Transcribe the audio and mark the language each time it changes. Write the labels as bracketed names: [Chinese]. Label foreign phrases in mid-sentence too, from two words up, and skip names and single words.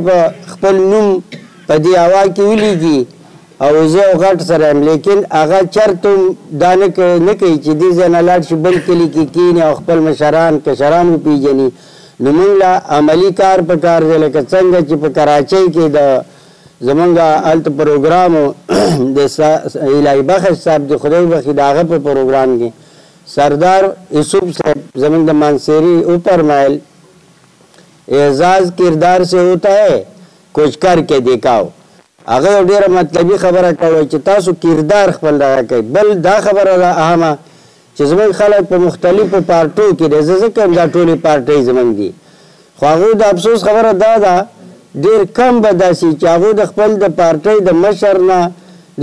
[Pashto] خپل نوم په دې هوا کې ولیږي او زه یو غټ سره یم لیکن هغه چېرته دا نه کوي چې دې ځای نه لاړ شي بل کلي کې کښېني او خپل مشران کشران وپېژني نو موږ له عملي کار په کار دی لکه څنګه چې په کراچۍ کې د زمونږ هلته پروګرام د الهي بخش صاحب د خدای بخښي د هغه په پروګرام کې سردار یوسف صاحب زمونږ د مانسیري وفرمایل [Urdu] اعزاز کردار سے ہوتا ہے کچھ کر کے دیکھاو [Pashto] هغه یو ډېره مطلبي خبره کوي چې تاسو کردار خپل دغه کوئ بل دا خبره ده اهمه چې زموږ خلک په مختلفو پارټو کې دی زه ځکه هم دا ټولې پارټۍ زموږ دي خو هغوی د افسوس خبره دا ده ډېر کم به داسې چې هغوی د خپل د پارټۍ د مشر نه د